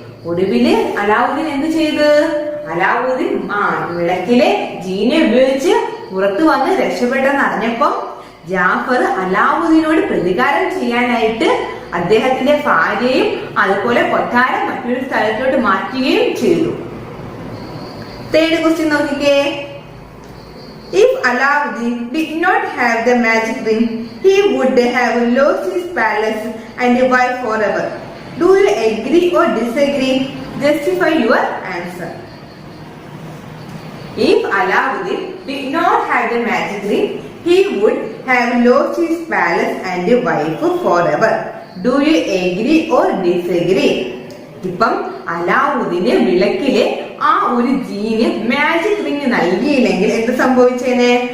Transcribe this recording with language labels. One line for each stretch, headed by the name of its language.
Malayalam: ഒടുവില് അലാവുദ്ദീൻ എന്ത് ചെയ്ത്? അലാവുദ്ദീൻ വിളക്കിലെ ജീനെ ഉപയോഗിച്ച് പുറത്തു വന്ന് രക്ഷപ്പെട്ടെന്ന് അറിഞ്ഞപ്പോ ജാഫർ അലാവുദ്ദീനോട് പ്രതികാരം ചെയ്യാനായിട്ട് അദ്ദേഹത്തിന്റെ ഭാര്യയും അതുപോലെ കൊട്ടാരം മറ്റൊരു സ്ഥലത്തോട്ട് മാറ്റുകയും ചെയ്തു.
English: third question
Malayalam: നോക്കിക്കേ.
English: If Alauddin did not have the magic ring, he would have lost his palace and wife forever. Do you agree or disagree? Justify your answer. If Alauddin did not have the magic ring, he would have lost his palace and wife forever. Do you agree or disagree?
Malayalam: ഇപ്പം അലാവുദ്ദീന് വിളക്കിലെ ഒരു ജീന് magic ring നൽകിയില്ലെങ്കിൽ എന്ത് സംഭവിച്ചേനെ?